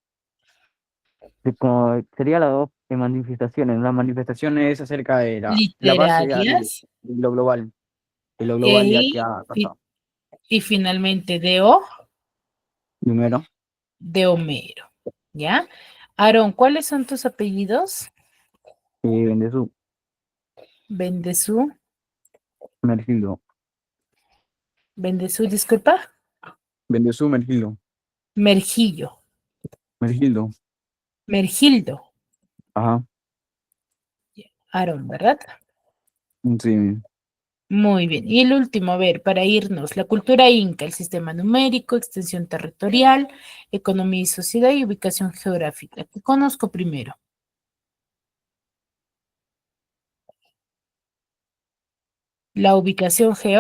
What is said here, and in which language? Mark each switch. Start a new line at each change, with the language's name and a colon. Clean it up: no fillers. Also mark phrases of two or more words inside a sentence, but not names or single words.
Spanish: Sería la 2 de manifestaciones. La manifestación es acerca de la base Literarias. de lo global. De lo global ya que Y, ha y, pasado. y finalmente Primero, de Homero. ¿Ya? Aarón, ¿cuáles son tus apellidos? Bendezú, Bendezú. Mergildo. Bendezú, disculpa. Bendezú, Mergildo. Mergillo. Mergildo. Mergildo. Ajá. Aarón, ¿verdad? Sí. Muy bien. Y el último, a ver, para irnos, la cultura inca, el sistema numérico, extensión territorial, economía y sociedad y ubicación geográfica. ¿Qué conozco primero? La ubicación